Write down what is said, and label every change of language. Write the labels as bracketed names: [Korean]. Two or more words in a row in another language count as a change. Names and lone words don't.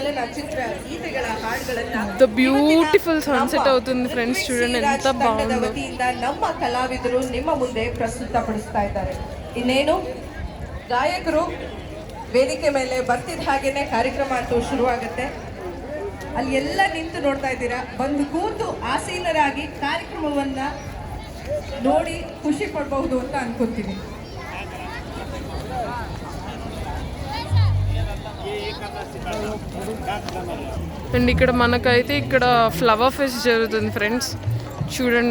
[English] the beautiful sunset [Telugu] అవుతుంది ఫ్రెండ్స్, చూడండి ఎంత బాగుందో. [Kannada] ನಮ್ಮ ಕಲಾವಿದರು ನಿಮ್ಮ ಮುಂದೆ ಪ್ರಸ್ತುತಪಡಿಸ್ತಾ ಇದ್ದಾರೆ. ಇನ್ನೇನು ಗಾಯಕರು ವೇದಿಕೆ ಮೇಲೆ ಬರ್ತಿದ್ದ ಹಾಗೇನೆ ಕಾರ್ಯಕ್ರಮ ಅಂತೂ ಶುರುವಾಗುತ್ತೆ. ಅಲ್ಲಿ ಎಲ್ಲ ನಿಂತು ನೋಡ್ತಾ ಇದ್ದೀರಾ. ಬಂದು ಕೂತು ಆಸೀನರಾಗಿ ಕಾರ್ಯಕ್ರಮವನ್ನ ನೋಡಿ ಖುಷಿ ಪಡಬಹುದು ಅಂತ ಅನ್ಕೊಂತೀನಿ. [Telugu] అండ్ ఇక్కడ మనకైతే ఇక్కడ [English] flower fest [Telugu] జరుగుతుంది ఫ్రెండ్స్, చూడండి.